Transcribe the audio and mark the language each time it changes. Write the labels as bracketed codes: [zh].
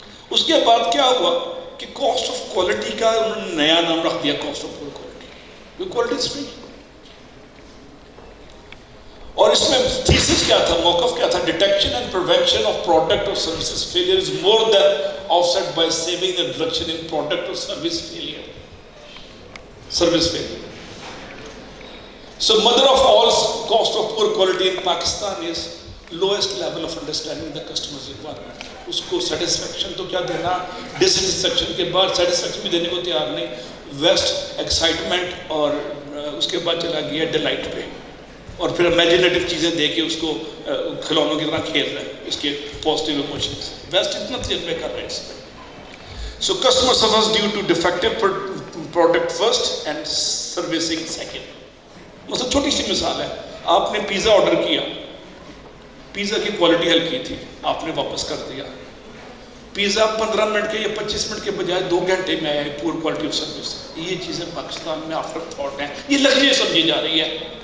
[ur] اس کے بعد کیا ہوا کہ کاسٹ آف کوالٹی کا انہوں نے نیا نام رکھ دیا cost of poor quality. Quality is free. اور اس میں تھیسس کیا تھا, [en] موقف کیا تھا, detection and prevention of product or services failure is more than offset by saving and reduction in product or service failure. Service failure. So mother of all cost of poor quality in Pakistan is lowest level of understanding the customer's requirement. [ur] اس کو satisfaction تو کیا دینا, ڈسسیٹسفیکشن کے بعد satisfaction بھی دینے کو تیار نہیں. ویسٹ ایکسائٹمنٹ اور اس کے بعد چلا گیا ڈیلائٹ پہ, اور پھر امیجنیٹو چیزیں دے کے اس کو کھلونوں کی طرح کھیل رہے ہیں, اس کے پازیٹیو ایموشنز. ویسٹ اتنا تجربے کر رہے ہیں اس میں. [en] So customer suffers due to defective product first and servicing second. [ur] مثلا چھوٹی سی مثال ہے, آپ نے پیزا آرڈر کیا, پیزا کی کوالٹی ہلکی تھی, آپ نے واپس کر دیا. پیزا 15 منٹ کے یا 25 منٹ کے بجائے 2 گھنٹے میں آیا, پور کوالٹی آف سروس. یہ چیزیں پاکستان میں آفٹر تھاٹ ہیں, یہ لگزری سمجھی جا رہی ہے.